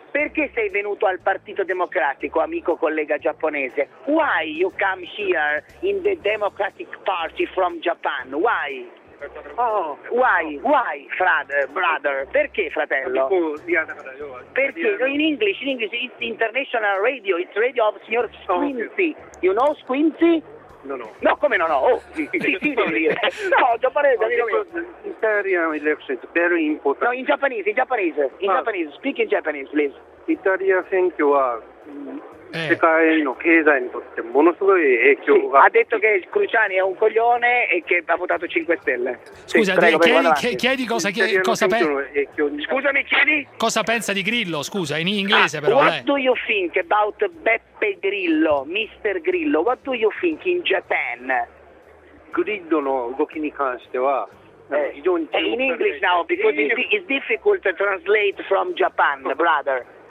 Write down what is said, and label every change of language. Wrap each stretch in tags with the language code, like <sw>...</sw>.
<it>Perché sei venuto al Partito Democratico, amico collega giapponese?</it> <en>Why you come here in the Democratic Party from Japan? Why? Why, brother?</en> <it>Perché, fratello? Perché?</it> <en>In English, it's international radio, it's radio of signor Squinty. You know Squinty? No.</en> <it>No, come no? Sì, devo dire. No, giapponese, amico mio.</it> <en>Italian accent, very important.</en> <it>No, in giapponese.</it> <en>In Japanese. Speak in Japanese, please.</en> <ja>Italia選挙は世界の経済にとってものすごい影響が、</ja> <it>sì, ha detto che Cruciani è un coglione e che ha votato 5 stelle. Scusa, sì, prego, chiedi cosa scusami, chiedi cosa pensa di Grillo, scusa, in inglese però.</it> <en>What do you think about Beppe Grillo, Mr. Grillo? What do you think in Japan?</en> <ja>Grillo の動きに関しては</ja> <en>In English now, because it's difficult to translate from Japan, brother.</en>